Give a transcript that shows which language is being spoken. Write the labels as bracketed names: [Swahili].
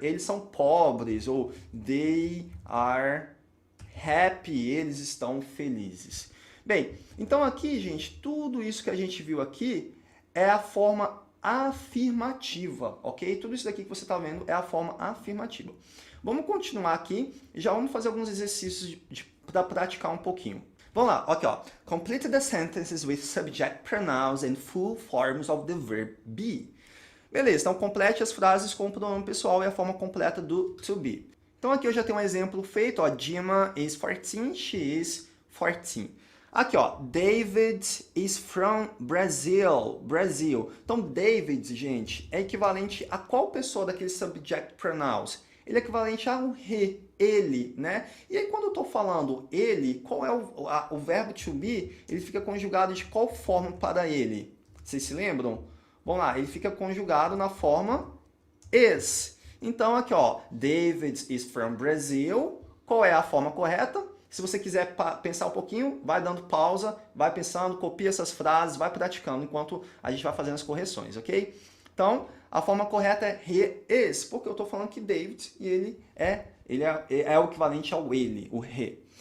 [Portuguese] Eles são pobres. Ou [English] they are happy, [Portuguese] eles estão felizes. Bem, então aqui, gente, tudo isso que a gente viu aqui é a forma afirmativa, ok? Tudo isso daqui que você está vendo é a forma afirmativa. Vamos continuar aqui e já vamos fazer alguns exercícios para praticar um pouquinho. Vamos lá, aqui ó. [English] Complete the sentences with subject pronouns and full forms of the verb be. [Portuguese] Beleza, então complete as frases com o pronome pessoal e a forma completa do to be. Então aqui eu já tenho um exemplo feito, ó, [English] Dima is 14, she is 14. [Portuguese] Aqui, ó, [English] David is from Brazil, Brasil. [Portuguese] Então David, gente, é equivalente a qual pessoa daqueles subject pronouns? Ele é equivalente ao he, ele, né? E aí quando eu estou falando ele, qual é o verbo to be? Ele fica conjugado de qual forma para ele? Vocês se lembram? Vamos lá, ele fica conjugado na forma is. Então aqui, ó, [English] David is from Brazil. [Portuguese] Qual é a forma correta? Se você quiser pensar um pouquinho, vai dando pausa, vai pensando, copia essas frases, vai praticando enquanto a gente vai fazendo as correções, ok? Então, a forma correta é [English] he is, [Portuguese] porque eu estou falando que David, e ele é o equivalente ao ele, o he.